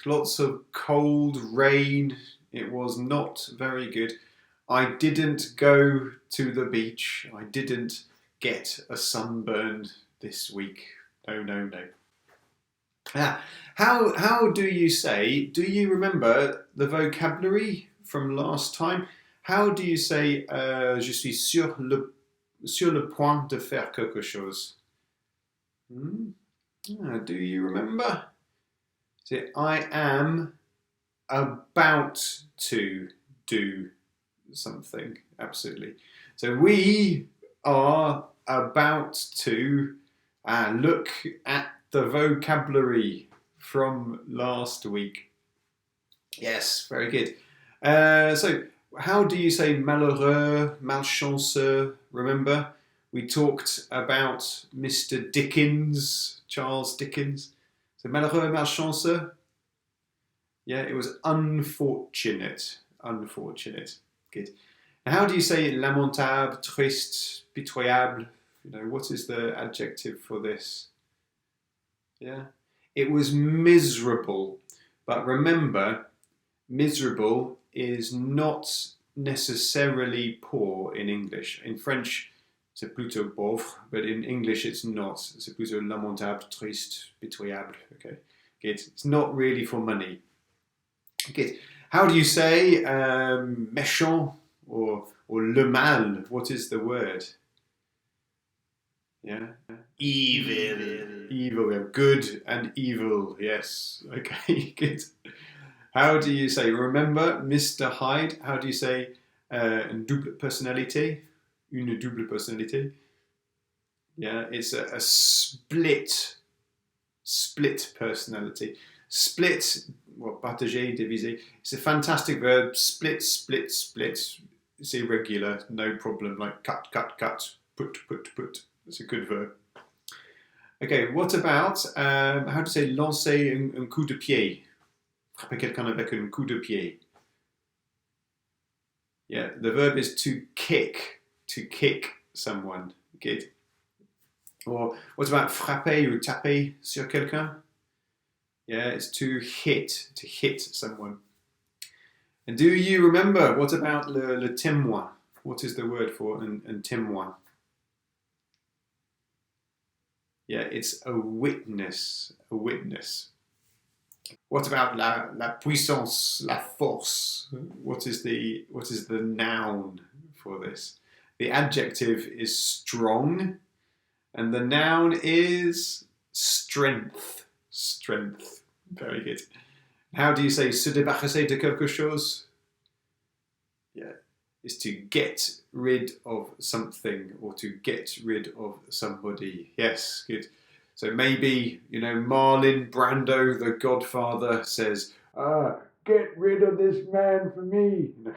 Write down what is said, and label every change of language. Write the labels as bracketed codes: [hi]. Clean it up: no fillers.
[en] Lots of cold rain. It was not very good. I didn't go to the beach. I didn't get a sunburn this week. No, no, no. Yeah. How do you say? Do you remember the vocabulary from last time? How do you say [fr] je suis sur le point de faire quelque chose? [en] Hmm? Do you remember? Say I am about to do something. Absolutely. So we are about to look at the vocabulary from last week. Yes, very good. So, how do you say [fr] malheureux, malchanceux? [en] Remember, we talked about Mr. Dickens, Charles Dickens. So, [fr] malheureux, malchanceux? [en] Yeah, it was unfortunate. Unfortunate. Good. Now, how do you say [fr] lamentable, triste, pitoyable? [en] What is the adjective for this? Yeah. It was miserable. But remember, miserable is not necessarily poor in English. In French, [fr] c'est plutôt pauvre, [en] but in English it's not. [fr] C'est plutôt lamentable, triste, pitoyable. [en] Okay, good. It's not really for money. Good. How do you say méchant or le mal? What is the word? Yeah. Evil. Evil. We have good and evil. Yes. Okay. Good. How do you say? Remember, Mr. Hyde. How do you say [fr] une double personnalité? Une double personnalité. [en] Yeah. It's a split personality. Split. Well, [fr] partager, diviser. [en] It's a fantastic verb. Split, split, split. It's irregular. No problem. Like cut, cut, cut. Put, put, put. It's a good verb. Okay, what about, how to say [fr] lancer un coup de pied? Frapper quelqu'un avec un coup de pied. [en] Yeah, the verb is to kick someone. Good. Or what about [fr] frapper ou taper sur quelqu'un? [en] Yeah, it's to hit someone. And do you remember, what about [fr] le témoin? [en] What is the word for [fr] un témoin? [en] Yeah, it's a witness. A witness. What about [fr] la puissance, la force? [en] What is the noun for this? The adjective is strong, and the noun is strength. Strength. Very good. How do you say [fr] se débarrasser de quelque chose? [en] Yeah, is to get rid of something or to get rid of somebody. Yes, good. So maybe, Marlon Brando, the Godfather, says, get rid of this man for me.